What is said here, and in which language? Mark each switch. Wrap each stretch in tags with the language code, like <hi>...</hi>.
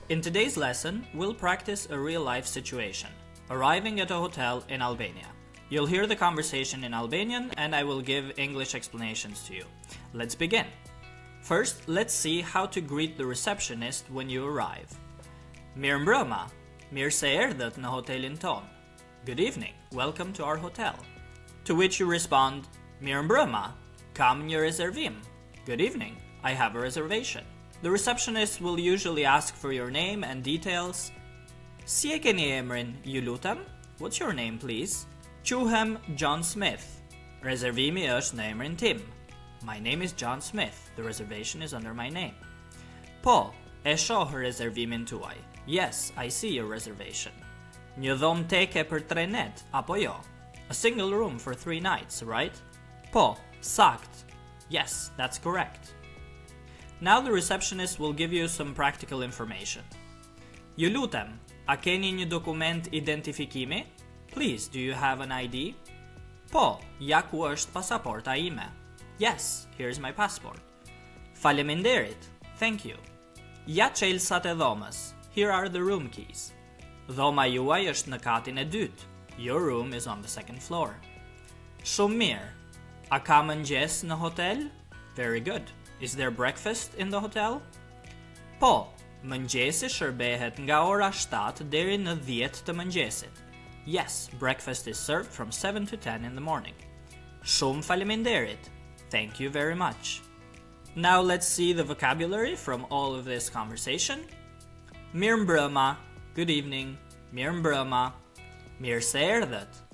<en>In today's lesson, we'll practice a real-life situation, arriving at a hotel in Albania. You'll hear the conversation in Albanian and I will give English explanations to you. Let's begin. First, let's see how to greet the receptionist when you arrive.</en> <sq>Mirëmbrëma, mirë se erdhët në hotelin ton.</sq> <en>Good evening, welcome to our hotel. To which you respond,</en> <sq>Mirëmbrëma, kam një rezervim.</sq> <en>Good evening, I have a reservation. The receptionist will usually ask for your name and details.</en> <sq>Si e keni emrin, ju lutem?</sq> <en>What's your name, please?</en> <sq>Quhem John Smith. Rezervimi është në emrin tim.</sq> <en>My name is John Smith. The reservation is under my name.</en> <sq>Po, e shoh rezervimin tuaj.</sq> <en>Yes, I see your reservation.</en> <sq>Një dhomë teke për 3 net, apo jo?</sq> <en>A single room for 3 nights, right?</en> <sq>Po, sakt.</sq> <en>Yes, that's correct. Now the receptionist will give you some practical information.</en> <sq>Ju lutem, a keni një dokument identifikimi?</sq> <en>Please, do you have an ID?</en> <sq>Po, ja ku është pasaporta ime.</sq> <en>Yes, here's my passport.</en> <sq>Faleminderit,</sq> <en>thank you.</en> <sq>Ja çelësat e dhomës.</sq> <en>Here are the room keys.</en> <sq>Dhoma juaj është në katin e dytë.</sq> <en>Your room is on the second floor.</en> <sq>Shumë mirë. A ka mëngjes në hotel?</sq> <en>Very good. Is there breakfast in the hotel?</en> <sq>Po, mëngjesi shërbehet nga ora 7 deri në 10 të mëngjesit.</sq> <en>Yes, breakfast is served from 7 to 10 in the morning.</en> <sq>Shumë faleminderit.</sq> <en>Thank you very much. Now let's see the vocabulary from all of this conversation. Mirëmbrëma, good evening.</en> <sq>Mirëmbrëma, mirë se erdhët.</sq>